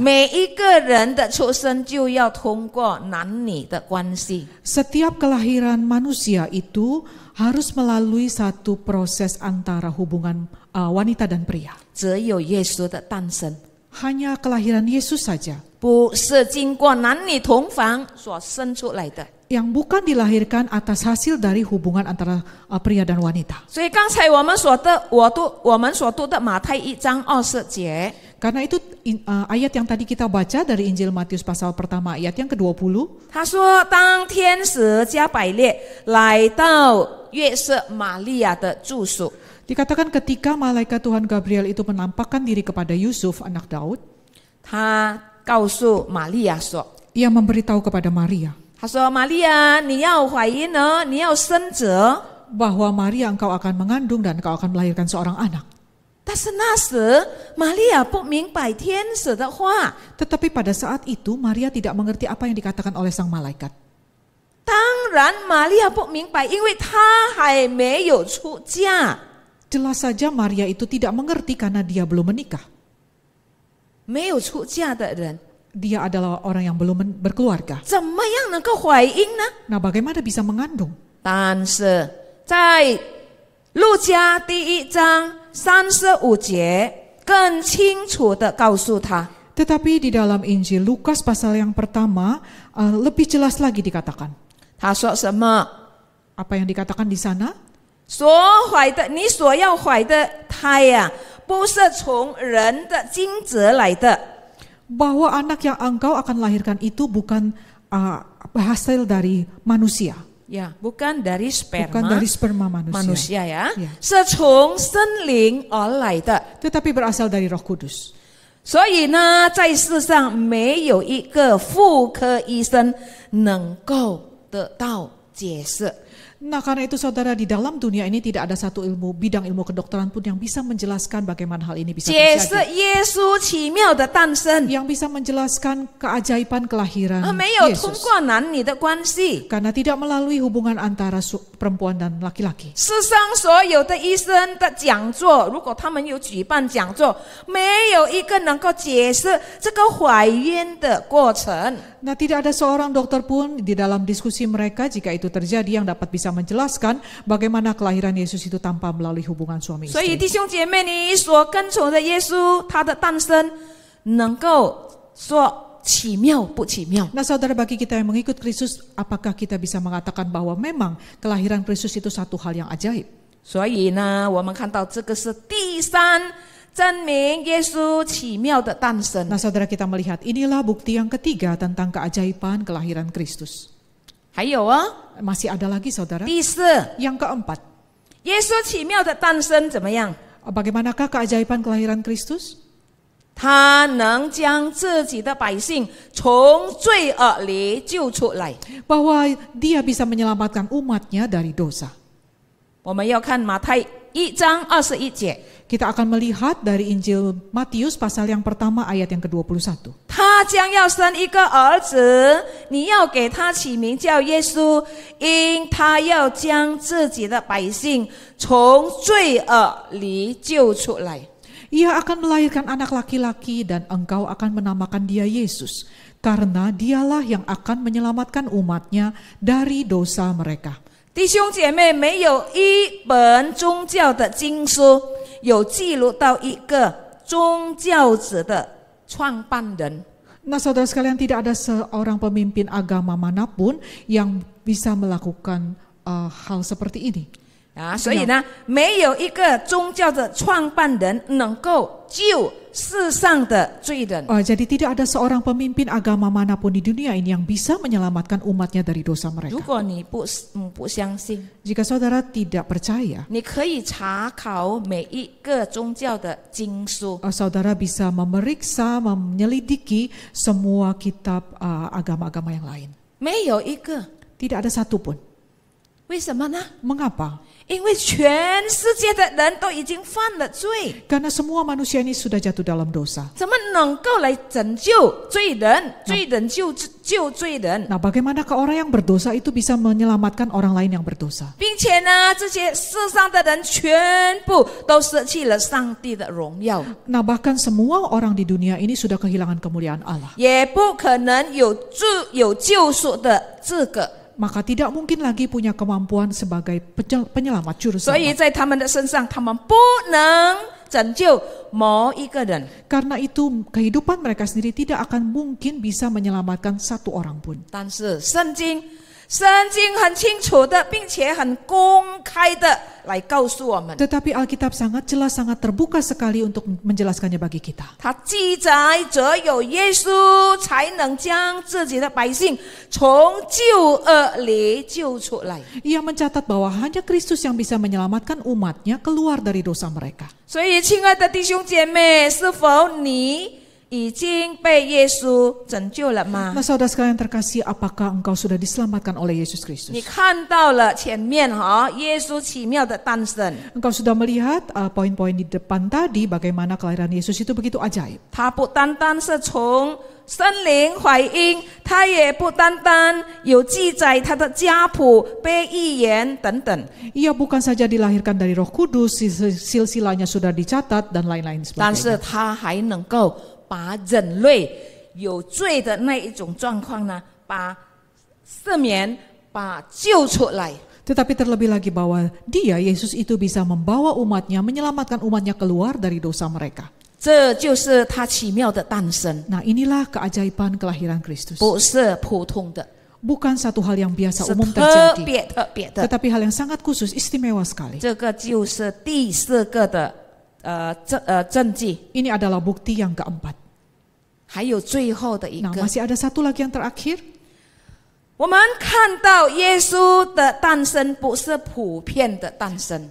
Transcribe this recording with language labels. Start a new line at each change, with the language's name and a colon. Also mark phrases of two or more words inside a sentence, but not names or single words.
Chinese: 每一个人的出生就要通过男女的关系。
Indonesian: Setiap kelahiran manusia itu harus melalui satu proses antara hubungan wanita dan pria.
Chinese: 只有耶稣的诞生，
Indonesian: Hanya kelahiran Yesus saja
Chinese: 不是经过男女同房所生出来的。
Indonesian: yang bukan dilahirkan atas hasil dari hubungan antara pria dan wanita.
Chinese: 所以刚才我们所读的马太1章20节。
Indonesian: Karena itu ayat yang tadi kita baca dari Injil Matius pasal pertama ayat yang ke-20.
Chinese: 他说：“当天使加百列来到约瑟玛利亚的住所，
Indonesian: Dikatakan ketika malaikat Tuhan Gabriel itu menampakkan diri kepada Yusuf anak Daud,
Chinese: 他告诉玛利亚说
Indonesian: ia memberitahu kepada Maria：“
Chinese: 他说，玛利亚，你要怀孕呢，你要生子。
Indonesian: bahwa Maria engkau akan mengandung dan engkau akan melahirkan seorang anak.
Chinese: 但是那时玛利亚不明白天使的话，
Indonesian: Tetapi pada saat itu Maria tidak mengerti apa yang dikatakan oleh sang malaikat.
Chinese: 当然玛利亚不明白，因为她还没有出嫁。
Indonesian: Jelas saja Maria itu tidak mengerti karena dia belum menikah.
Chinese: 没有出嫁的人
Indonesian: Dia adalah orang yang belum berkeluarga.
Chinese: 怎么样能够怀孕呢？
Indonesian: Nah, bagaimana bisa mengandung?
Chinese: 但是在路加第1章35节更清楚地告诉他，
Indonesian: Tetapi di dalam Injil Lukas pasal yang pertama lebih jelas lagi dikatakan.
Chinese: 他说什么？
Indonesian: Apa yang dikatakan di sana?
Chinese: 所怀的，你所要怀的胎呀，不是从人的精子来的，
Indonesian: Bahwa anak yang engkau akan lahirkan itu bukan hasil dari manusia. 呀，bukan dari Bukan sperma dari sperma manusia. manusia ya， Ya.
Chinese: 是从森林而来的。
Indonesian: Tetapi berasal dari Roh Kudus.
Chinese: 所以呢，在世上没有一个妇科医生能够得到解释。
Indonesian: Nah, karena itu saudara, di dalam dunia ini tidak ada satu bidang ilmu kedokteran pun yang bisa menjelaskan bagaimana hal ini bisa
Chinese: 解释
Indonesian: terjadi.
Chinese: 耶稣奇妙的诞生，
Indonesian: Yang bisa menjelaskan keajaiban kelahiran
Chinese: 没有通
Indonesian: Yesus.
Chinese: 过男女的关系。
Indonesian: Karena tidak melalui hubungan antara perempuan dan laki-laki.
Chinese: 世上所有的医生的讲座，如果他们有举办讲座，没有一个能够解释这个怀孕的过程。
Indonesian: Nah, tidak ada seorang dokter pun di dalam diskusi mereka jika itu terjadi yang dapat bisa menjelaskan bagaimana kelahiran Yesus itu tanpa melalui hubungan suami
Chinese: 所以
Indonesian: istri.
Chinese: 弟兄姐妹，你所跟从的耶稣，他的诞生能够说奇妙不奇妙？
Indonesian: Nah, saudara, bagi kita yang mengikut Kristus, apakah kita bisa mengatakan bahwa memang kelahiran Kristus itu satu hal yang ajaib?
Chinese: 所以呢，我们看到这个是第三证明耶稣奇妙的诞生。
Indonesian: Nah, saudara, kita melihat inilah bukti yang ketiga tentang keajaiban kelahiran Kristus.
Chinese: 还有啊，
Indonesian: Masih ada lagi, saudara.
Chinese: 第四，
Indonesian: Yang keempat,
Chinese: 耶稣奇妙的诞生怎么样？
Indonesian: bagaimanakah keajaiban kelahiran Kristus?
Chinese: 他能将自己的百姓从罪恶里救出来。
Indonesian: Bahwa dia bisa menyelamatkan umatnya dari dosa.
Chinese: 我们要看马太1章21节，
Indonesian: Kita akan melihat dari Injil Matius pasal yang pertama ayat yang ke-21.
Chinese: 他将要生一个儿子，你要给他起名叫耶稣，因他要将自己的百姓从罪恶里救出来。
Indonesian: Ia akan melahirkan anak laki-laki dan engkau akan menamakan dia Yesus. Karena dialah yang akan menyelamatkan umatnya dari dosa mereka.
Chinese: 弟兄姐妹，没有一本宗教的经书有记录到一个宗教者的创办人。
Indonesian: Nah, saudara sekalian, tidak ada seorang pemimpin agama manapun yang bisa melakukan hal seperti ini.
Chinese: 所以呢，没有一个宗教的创办人能够救世上的罪人。
Indonesian: Jadi tidak ada seorang pemimpin agama manapun di dunia ini yang bisa menyelamatkan umatnya dari dosa
Chinese: 如
Indonesian: mereka.
Chinese: 果你不相信，
Indonesian: Jika saudara tidak percaya,
Chinese: 你可以查考每一个宗教的经书。
Indonesian: saudara bisa memeriksa, menyelidiki semua kitab agama-agama yang lain.
Chinese: 没有一个，
Indonesian: Tidak ada satu pun.
Chinese: 为什么呢？
Indonesian: Mengapa?
Chinese: 因为全世界的人都已经犯了罪，
Indonesian: Karena semua manusia ini sudah jatuh dalam dosa.
Chinese: 怎么能够来拯救罪人？罪人救罪人，
Indonesian: Nah, bagaimanakah orang yang berdosa itu bisa menyelamatkan orang lain yang berdosa?
Chinese: 并且呢，这些世上的人全部都失去了上帝的荣耀，
Indonesian: Nah, bahkan semua orang di dunia ini sudah kehilangan kemuliaan Allah.
Chinese: 也不可能有救赎的资格。
Indonesian: Maka tidak mungkin lagi punya kemampuan sebagai penyelamat juru
Chinese: 所以
Indonesian: selamat.
Chinese: 在他们的身上，他们不能拯救某一个人。
Indonesian: Karena itu kehidupan mereka sendiri tidak akan mungkin bisa menyelamatkan satu orang pun.
Chinese: 但是圣经很清楚的，并且很公开的来告诉我们，
Indonesian: Tetapi Alkitab sangat jelas, sangat terbuka sekali untuk menjelaskannya bagi kita.
Chinese: 它记载只有耶稣才能将自己的百姓从救恶里救出来。
Indonesian: Ia mencatat bahwa hanya Kristus yang bisa menyelamatkan umatnya keluar dari dosa mereka.
Chinese: 所以，亲爱的弟兄姐妹，是否你已经被耶稣拯救了吗？
Indonesian: Nah, saudara sekalian terkasih, apakah engkau sudah diselamatkan oleh Yesus
Chinese: 你
Indonesian: Kristus?
Chinese: 看到了前面耶稣奇妙的诞生，
Indonesian: Engkau sudah melihat poin-poin di depan tadi bagaimana kelahiran Yesus itu begitu ajaib.
Chinese: 他不单单是从生灵怀孕，他也不单单有记载他的家谱、被预言等等。
Indonesian: Ia bukan saja dilahirkan dari Roh Kudus, silsilahnya sudah dicatat dan lain-lain
Chinese: 但是
Indonesian: sebagainya.
Chinese: 他还能够把人类有罪的那一种状况呢，把赦免、把救出来。
Indonesian: Tetapi terlebih lagi bahwa dia, Yesus itu bisa membawa umatnya, menyelamatkan umatnya keluar dari dosa mereka.
Chinese: 这就是他奇妙的诞生，
Indonesian: Nah, inilah keajaiban kelahiran Kristus.
Chinese: 不是普通的，
Indonesian: Bukan satu hal yang biasa
Chinese: 是
Indonesian: umum
Chinese: 特
Indonesian: terjadi,
Chinese: 别的。
Indonesian: tetapi hal yang sangat khusus, istimewa sekali.
Chinese: 这个就是第四个的证据，
Indonesian: Ini adalah bukti yang keempat.
Chinese: 还有最后的一
Indonesian: Nah,
Chinese: 个。
Indonesian: masih ada satu lagi yang terakhir.
Chinese: 我们看到耶稣的诞生不是普遍的诞生，